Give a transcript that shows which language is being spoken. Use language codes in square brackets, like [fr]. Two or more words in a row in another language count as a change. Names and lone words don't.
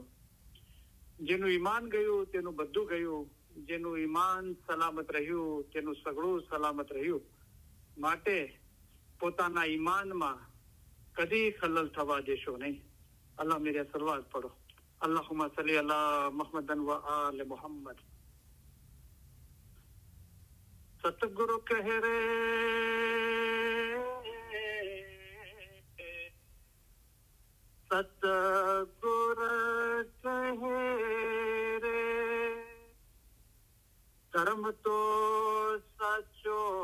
[gu] જેનું ઈમાન ગયું તેનું બધું ગયું. જેનું ઈમાન સલામત રહ્યું તેનું સગળું સલામત રહ્યું. માટે પોતાના ઈમાનમાં કદી ખલલ થવા દેશો નહીં. [hi] अल्लाह मेरे सलवात पढ़ो. [ar] اللهم صل على محمد وآل محمد. [hi] सतगुरु कह रे सतगुरु कह रे धर्म तो साचो